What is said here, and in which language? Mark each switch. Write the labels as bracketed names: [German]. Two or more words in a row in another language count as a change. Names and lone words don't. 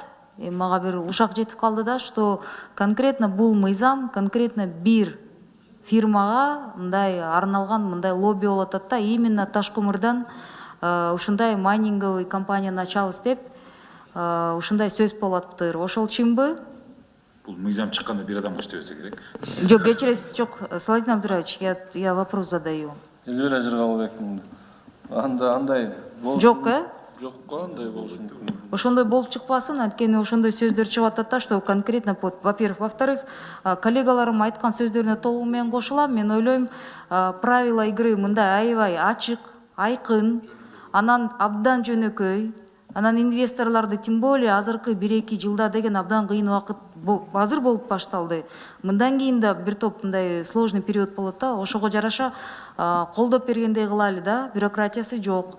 [Kyrgyz] Мага бир ушак жетип калды да, [Russian] что конкретно [Kyrgyz] бул мыйзам конкретно бир фирмага мындай арналган мындай лобби болуп атат да, именно таш көмүрдөн ушундай майнинговый компанияны ачабыз деп ушундай сөз болуп атыптыр. Ошол чынбы? Бул мыйзам чыкканда бир адам иштей берсе керек. Жок, кечиресиз, жок, Салават Абдырович, [Russian] я вопрос задаю. [Kyrgyz] Элвира Жыргалбековна, андай болушу Жок, жок го, андай болушу мүмкүн. Ошондой болуп чыкпасын, анткени ошондой сөздөр чыгып атат да, [Russian] что конкретно, во-первых, во-вторых, [Kyrgyz] коллегаларым айткан сөздөрүнө толугу менен кошулам. Мен ойлойм, [Russian] правила игры [Kyrgyz] мындай аябай ачык, айкын, анан абдан жөнөкөй. Анан инвесторларды [Russian] тем более [Kyrgyz] азыркы 1-2 жылда деген абдан кыйын убакыт азыр болуп башталды. Мындан кийин да бир топ мындай [Russian] сложный период [Kyrgyz] болот да, ошого жараша колдоп бергендей кылалы да, бюрократиясы жок.